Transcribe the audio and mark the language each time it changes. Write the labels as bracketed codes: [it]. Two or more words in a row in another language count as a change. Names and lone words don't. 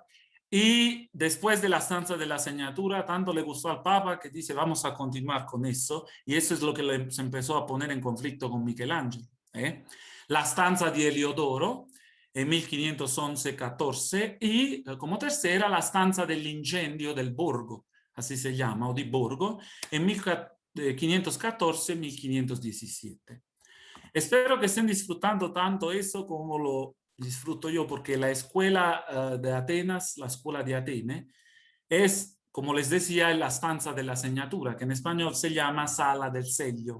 [es] Y después de la stanza de la Segnatura, tanto le gustó al Papa que dice, vamos a continuar con eso. Y eso es lo que se empezó a poner en conflicto con Michelangelo. La stanza de Heliodoro, en 1511-14, y como tercera la stanza dell'incendio del Borgo, así se llama, o di Borgo, en 1514-1517. Espero que estén disfrutando tanto eso como lo disfruto yo, porque la escuela de Atenas, la escuela de Atene, es, como les decía, la stanza de la Segnatura, que en español se llama Sala del Sello.